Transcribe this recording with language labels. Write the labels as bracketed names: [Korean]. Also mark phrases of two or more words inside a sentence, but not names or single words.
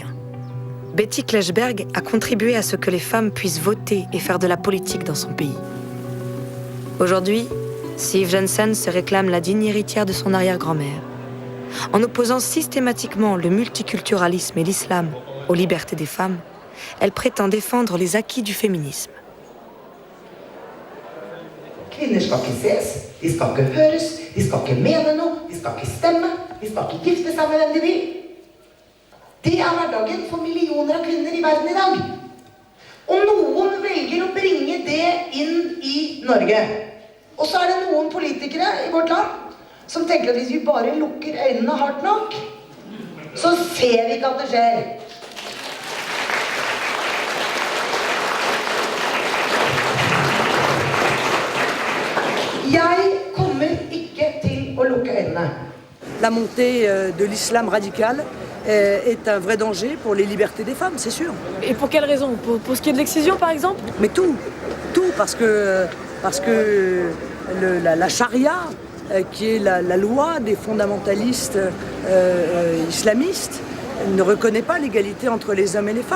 [French] Betty Klesberg a contribué à ce que les femmes puissent voter et faire de la politique dans son pays. Aujourd'hui, Siv Jensen se réclame la digne héritière de son arrière-grand-mère. En opposant systématiquement le multiculturalisme et l'islam aux libertés des femmes, elle prétend défendre les acquis du féminisme. [Norwegian] Kvinner skal ikke ses, de skal ikke høres, de skal ikke mene noe, de skal ikke stemme, de skal ikke gifte seg med hvem de vil. Det hverdagen for millioner av kvinner i verden i dag. Og noen velger å bringe det inn i Norge. Og så er det noen politikere i vårt land som tenker at hvis vi bare lukker øynene hardt nok, så ser vi ikke at det skjer. Jeg kommer ikke til å lukke øynene. [French] La montée de l'islam radical est un vrai danger pour les libertés des femmes, c'est sûr. Et pour quelle raison? Pour ce qui est de l'excision, par exemple? Mais tout, parce que la charia, qui est la loi des fondamentalistes islamistes, ne reconnaît pas l'égalité entre les hommes et les femmes.